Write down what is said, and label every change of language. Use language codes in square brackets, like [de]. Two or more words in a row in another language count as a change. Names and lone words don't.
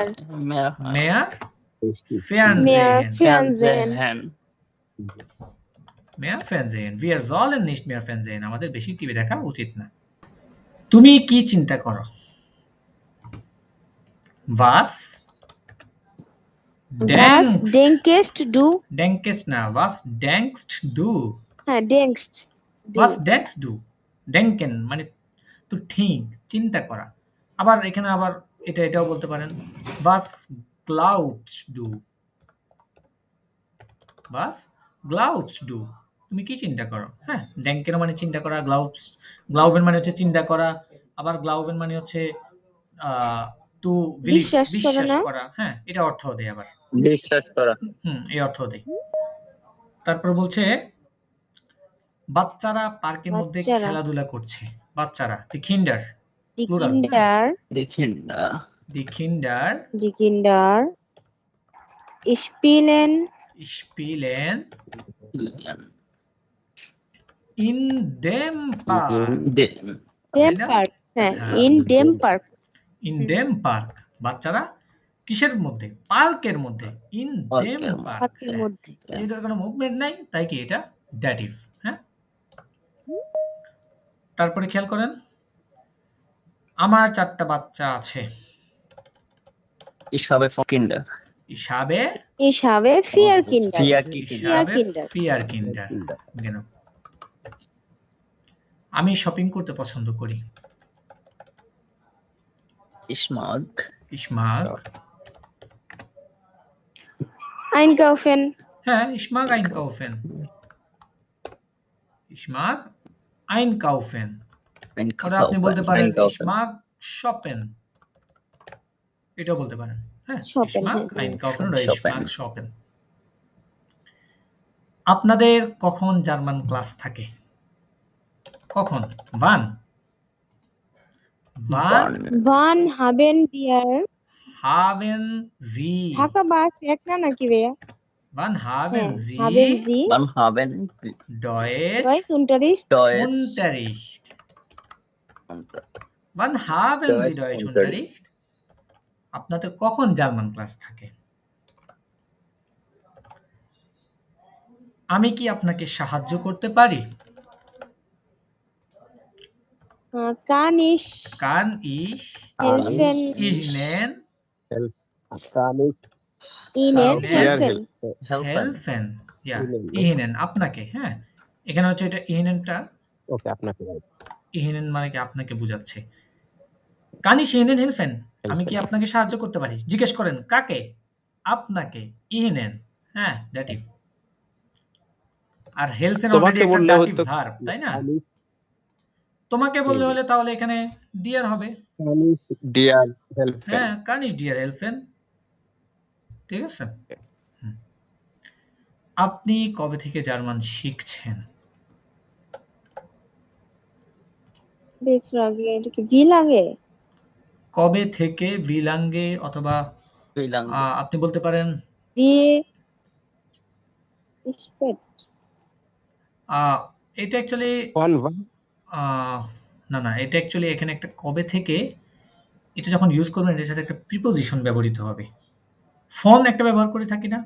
[de] mehr mehr mehr Fernsehen, Fernsehen Fernsehen mehr Fernsehen, wir sollen nicht mehr Fernsehen, [bn] আমাদের বেশি টিভি দেখা উচিত না। তুমি কি চিন্তা করো? [de] Was was denkst denkst du denkst না, was denkst du, হ্যাঁ denkst du was denkst du, denken মানে [en] to think, [bn] চিন্তা করা, আবার এখানে আবার এটাও বলতে পারেন [de] was glaubst du, was glaubst du, [bn] তুমি কি চিন্তা করো, হ্যাঁ denken মানে চিন্তা করা, glauben মানে হচ্ছে চিন্তা করা, আবার glauben মানে হচ্ছে to believe, বিশ্বাস করা বিশ্বাস না? করা, হ্যাঁ এটা অর্থ দেয় আবার, বিশ্বাস করা এই অর্থ দেয়। তারপর বলছে বাচ্চারা পার্কের মধ্যে বাচ্চারা। খেলাধুলা করছে, বাচ্চারা, [de] die Kinder, die Plural. Kinder die Kinder die Kinder die Kinder spielen spielen in dem Park, dem dem Kinder? Park হ্যাঁ [bn] হ্যাঁ। [de] in dem Park in dem Park, [bn] বাচ্চারা কিসের মধ্যে, পার্কের মধ্যে, [de] in dem [bn] পার্কের [de] Park, [bn] পার্কের মধ্যে এটার কোনো মুভমেন্ট নাই, তাই কি এটা ড্যাটিভ, হ্যাঁ। তারপরে খেয়াল করেন আমার 4টা বাচ্চা আছে, [de] Ich habe Kinder. Ich habe Ich habe 4 Kinder. 4 ich Kinder. habe Kinder. 4 Kinder genau [bn] আমি শপিং করতে পছন্দ করি [de] Ich mag ich mag Einkaufen. হ্যাঁ ich mag einkaufen ich mag einkaufen oder [bn] আপনি বলতে পারেন [de] ich einkaufen. mag shoppen [bn] এটাও বলতে পারেন হ্যাঁ ich [de] Shoppen, mag [bn] হ্যাঁ। [de] einkaufen oder ich Shoppen. mag shoppen [bn] আপনাদের কখন জার্মান ক্লাস থাকে কখন wann [de] Wann Wann haben wir haben Sie [bn] ঢাকা বাস এক না নাকি ভাইয়া? [de] wann haben [bn] হ্যাঁ, [de] Sie haben Sie wann haben Sie Deutsch Deutschunterricht? Deutsch Unterricht Unterricht? wann haben Sie Deutsch Deutsch Unterricht? [bn] Unterricht আপনাদের কখন জার্মান ক্লাস থাকে আমি কি আপনাকে সাহায্য করতে পারি [de] Kann ich kann ich helfen Ihnen kann ich Ihnen Ihnen helfen? Helfen. helfen ja Ihnen. [bn] Ihnen আপনাকে হ্যাঁ এখানে হচ্ছে এটা Ihnen-টা ওকে আপনাকে Ihnen মানে কি আপনাকে বোঝাচ্ছে [de] kann ich Ihnen helfen [bn] আমি কি আপনাকে সাহায্য করতে পারি জিজ্ঞেস করেন কাকে আপনাকে Ihnen হ্যাঁ dative আর helfen অলরেডি তোমাকে একটা বললে dative হতো verb তাই না [de] kann ich [bn] তোমাকে বললে হলে তাহলে এখানে dear হবে [de] kann ich dir helfen হ্যাঁ kann ich dir helfen [bn] ঠিক আছে হুম। আপনি কবে থেকে জার্মান শিখছেন [de] Wie Frage, [bn] এটা কি [de] wie lange? [bn] কবে থেকে বিলাঙ্গে অথবা [de] Wie lange? [bn] আপনি বলতে পারেন [de] Wie spät? [bn] এটা অ্যাকচুয়ালি [de] von wann [bn] না না এটা অ্যাকচুয়ালি এখানে একটা কবে থেকে এটা যখন ইউজ করবেন এর সাথে একটা প্রিপোজিশন ব্যবহৃত হবে ফোন একটা ব্যবহার করে থাকি না